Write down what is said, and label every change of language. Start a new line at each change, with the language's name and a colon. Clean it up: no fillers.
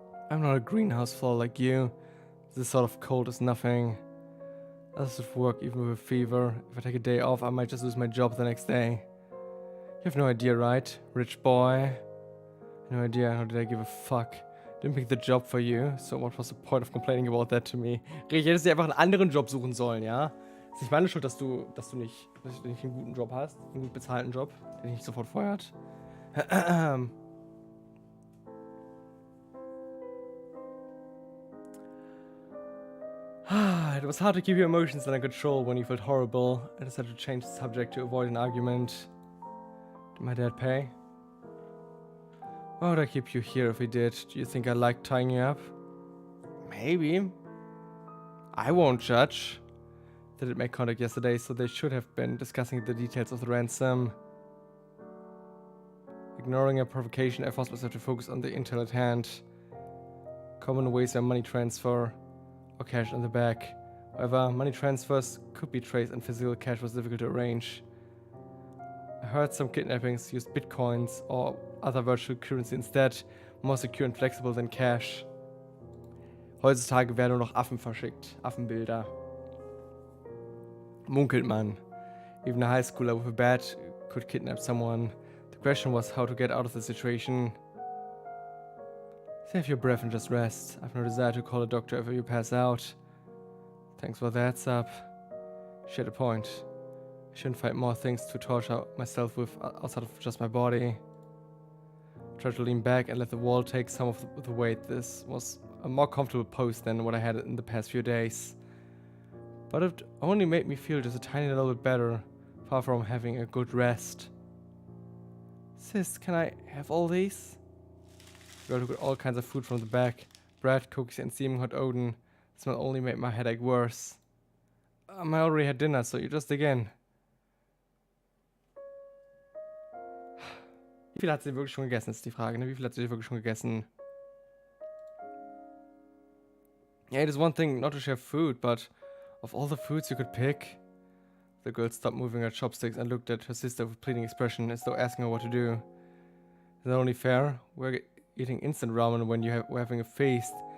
English: I'm not a greenhouse flower like you. This sort of cold is nothing. Others would work even with a fever. If I take a day off, I might just lose my job the next day. You have no idea, right? Rich boy. No idea, how did I give a fuck? Didn't pick the job for you, so what was the point of complaining about that to me?
German: Ich hätte dir einfach einen anderen Job suchen sollen, ja? Ist nicht meine Schuld, dass du nicht einen guten Job hast, einen gut bezahlten Job, der dich nicht sofort feuert.
English: It was hard to keep your emotions under control when you felt horrible. I decided to change the subject to avoid an argument. Did my dad pay? Why would I keep you here if he did? Do you think I like tying you up? Maybe. I won't judge. They did make contact yesterday, so they should have been discussing the details of the ransom. Ignoring a provocation, I forced myself to focus on the intel at hand. Common ways are money transfer or cash in the back. However, money transfers could be traced and physical cash was difficult to arrange. I heard some kidnappings used bitcoins or other virtual currency instead, more secure and flexible than cash.
German: Heutzutage werden nur noch Affen verschickt, Affenbilder. Munkelt man.
English: Even a high schooler with a badge could kidnap someone. The question was how to get out of the situation. Save your breath and just rest. I've no desire to call a doctor if you pass out. Thanks for the heads up. She had a point. I shouldn't find more things to torture myself with outside of just my body. I tried to lean back and let the wall take some of the weight. This was a more comfortable pose than what I had in the past few days. But it only made me feel just a tiny little bit better, far from having a good rest. Sis, can I have all these? The girl took all kinds of food from the back. Bread, cookies, and steaming hot oden. The smell only made my headache worse. I already had dinner, so you just dig in.
German: Wie viel hat sie wirklich schon gegessen, ist die Frage, ne? Wie viel hat sie wirklich schon gegessen?
English: Yeah, it is one thing not to share food, but of all the foods you could pick... The girl stopped moving her chopsticks and looked at her sister with a pleading expression, as though asking her what to do. Is that only fair? We're eating instant ramen when we're having a feast.